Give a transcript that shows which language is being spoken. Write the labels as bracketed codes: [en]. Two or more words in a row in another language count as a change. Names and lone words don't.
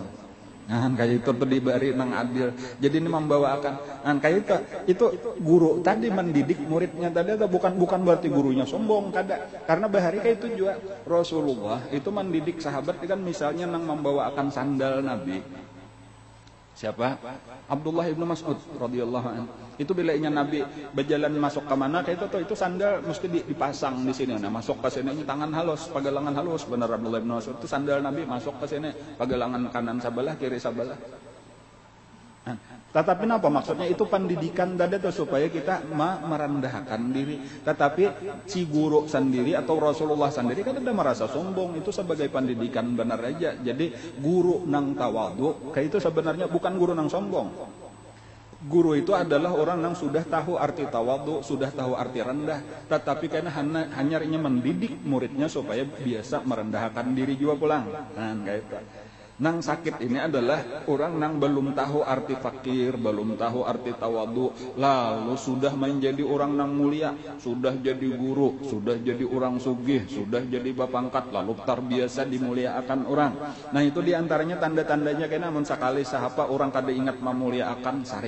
[bjn] Kayak itu tuh diberi nang adil. Jadi ini membawakan. Kayak itu guru tadi mendidik muridnya tadi, bukan berarti gurunya sombong, kada. Karena bahari kayak itu juga Rasulullah itu mendidik sahabat kan, misalnya nang membawakan sandal Nabi. Siapa? Abdullah ibnu Mas'ud [ar] رضي الله عنه. [bjn] Itu bila inya Nabi berjalan masuk ke mana kayak itu sandal mesti dipasang di sini. Masuk ke sini tangan halus, pagalangan halus. Benar Abdullah ibnu Mas'ud itu sandal Nabi masuk ke sini, pagalangan kanan sebelah, kiri sebelah. Tetapi apa maksudnya? Itu pendidikan tadi tuh supaya kita merendahkan diri. Tetapi si guru sendiri atau Rasulullah sendiri kan ada merasa sombong, itu sebagai pendidikan benar aja. Jadi guru nang tawadu kayak itu sebenarnya bukan guru nang sombong. Guru itu adalah orang yang sudah tahu arti tawadu, sudah tahu arti rendah, tetapi karena hanya mendidik muridnya supaya biasa merendahkan diri juga pulang. Kayak itu. Nang sakit ini adalah orang nang belum tahu arti fakir, belum tahu arti tawadu, lalu sudah menjadi orang nang mulia, sudah jadi guru, sudah jadi orang sugih, sudah jadi bapangkat, lalu terbiasa dimuliakan orang. Nah itu diantaranya tanda-tandanya kena sekali sahapa orang kada ingat memuliakan sarik.